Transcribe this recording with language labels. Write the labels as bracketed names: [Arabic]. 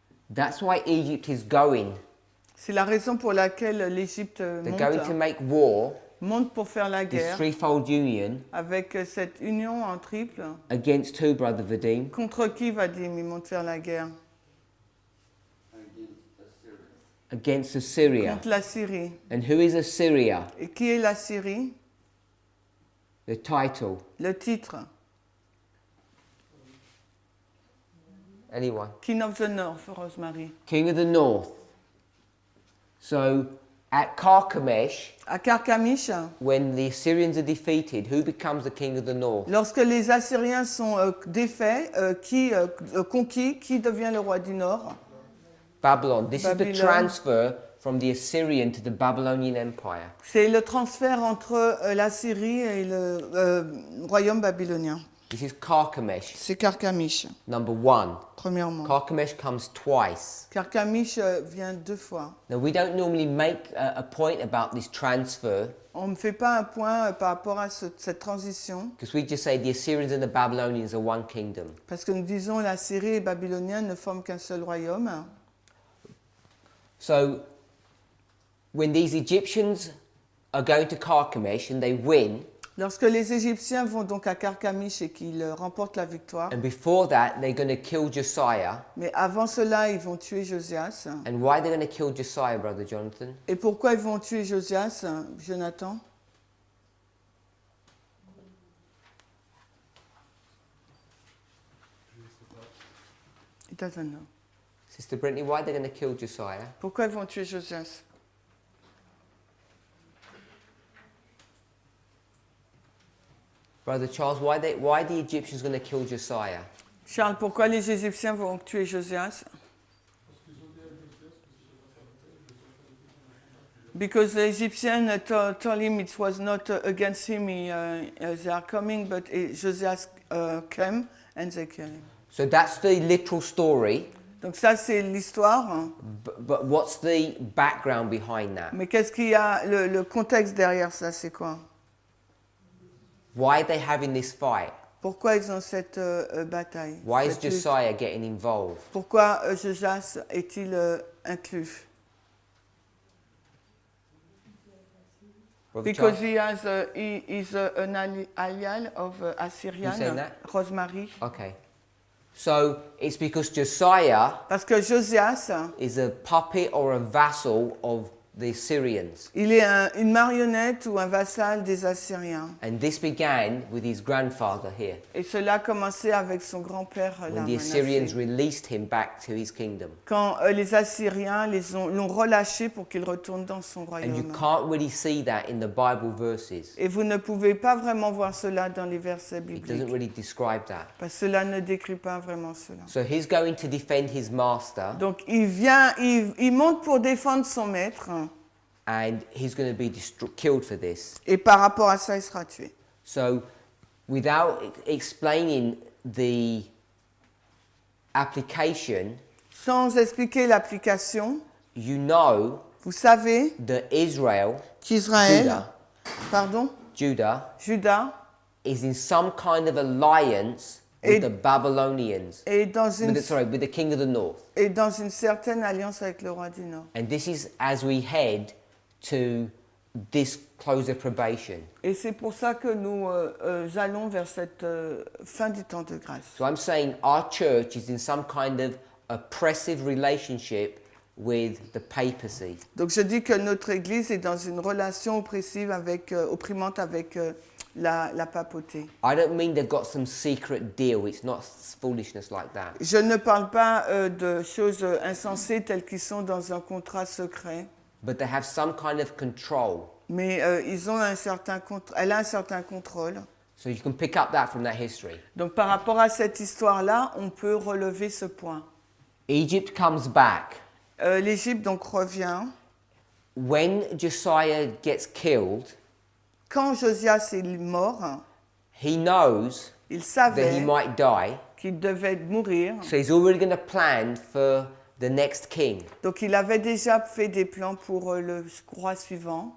[English] That's why Egypt is going. [French] C'est la raison pour laquelle l'Égypte [English] They're going to [French] monte, [English] make war, [French] monte pour faire la [English] this [French] guerre [English] threefold union, [French] avec cette union en triple. [English] against who, Brother Vadim? [French] Contre qui Vadim? Ils montent faire la guerre? [English] Against Assyria. Against Assyria. [French] Contre la Syrie. [English] And who is Assyria? [French] Et qui est la Syrie? [English] The title. [French] Le titre. [English] Anyone? King of the North, Rosemary. King of the North. So at Carchemish, [French] À Carchemish, [English] when the Assyrians are defeated, who becomes the king of the north? [French] lorsque les Assyriens sont défaits, conquis, qui devient le roi du Nord? [English] Babylon. This is the [French] Babylone. [English] transfer from the Assyrian to the Babylonian Empire. [French] C'est le transfert entre la Syrie et le royaume babylonien. [English] This is Carchemish, [French] C'est Carchemish, [English] number 1. [French] premièrement. [English] Carchemish comes twice. [French] Carchemish vient 2 fois. [English] Now, we don't normally make a point about this transfer [French] On ne fait pas un point par rapport à cette transition, [English] because we just say the Assyrians and the Babylonians are one kingdom. [French] parce que nous disons la Syrie et Babylonien ne forment qu'un seul royaume. [English] So, when these Egyptians are going to Carchemish and they win, [French] Lorsque les Égyptiens vont donc à Carchemish et qu'ils remportent la victoire, [English] and before that they're going to kill Josiah. [French] mais avant cela, ils vont tuer Josias. [English] And why they're going to kill Josiah, Brother Jonathan? [French] Et pourquoi ils vont tuer Josias, Jonathan? [English] He doesn't know. Sister Brittany, why they're going to kill Josiah? [French] Pourquoi ils vont tuer Josias? [English] Brother Charles, why the Egyptians going to kill Josiah? [French] Charles, pourquoi les Égyptiens vont tuer Josias? [English] Because the Egyptian told him it was not against him, they are coming, but Josias came and they killed him. So that's the literal story. [French] Donc ça, c'est l'histoire. [English] But what's the background behind that? [French] Mais qu'est-ce qu'il y a, le contexte derrière ça, c'est quoi? [English] Why are they having this fight? [French] Pourquoi ils ont cette bataille? [English] Why is [French] cette lutte? [English] Josiah getting involved? [French] Pourquoi Josias est-il inclus? [English] Brother Because Charles? he is an ally of Assyrian, Who's saying that? Rosemary. Okay. So it's because Josiah [French] Parce que Josias, [English] is a puppet or a vassal of the Assyrians. [French] il est une marionnette ou un vassal des Assyriens. [English] And this began with his grandfather here, [French] Et cela a commencé avec son grand-père là, [English] when the Assyrians [French] Manassé. [English] released him back to his kingdom. [French] Quand les Assyriens l'ont relâché pour qu'il retourne dans son [English] And you [French] royaume. [English] can't really see that in the Bible verses. [French] Et vous ne pouvez pas vraiment voir cela dans les versets [English] It doesn't [French] bibliques. [English] really describe that. [French] Parce que cela ne décrit pas vraiment cela. [English] So he's going to defend his master, [French] Donc il monte pour défendre son maître. [English] and he's going to be killed for this. [French] Et par rapport à ça, il sera tué. [English] So without explaining the application, [French] Sans expliquer l'application, [English] you know [French] vous savez [English] that Israel, [French] qu'Israël, pardon, [English] Judah is in some kind of alliance with the Babylonians, [French] est dans [English] with the king of the north. [French] est dans une certaine alliance avec le roi du Nord. [English] And this is as we head to this close of probation. [French] Et c'est pour ça que nous allons vers cette fin du temps de grâce. [English] So I'm saying our church is in some kind of oppressive relationship with the papacy. [French] Donc je dis que notre Église est dans une relation oppressive opprimante avec la papauté. [English] I don't mean they've got some secret deal. It's not foolishness like that. [French] Je ne parle pas de choses insensées telles qu'ils sont dans un contrat secret. [English] But they have some kind of control. [French] Mais elle a un certain contrôle. [English] So you can pick up that from that history. [French] Donc par rapport à cette histoire-là, on peut relever ce point. [English] Egypt comes back. [French] L'Égypte donc revient. [English] When Josiah gets killed, [French] Quand Josias est mort, [English] he knows [French] il [English] that he [French] savait [English] might die. [French] qu'il devait mourir. [English] So he's already going to plan for the next king. [French] Donc il avait déjà fait des plans pour le roi suivant.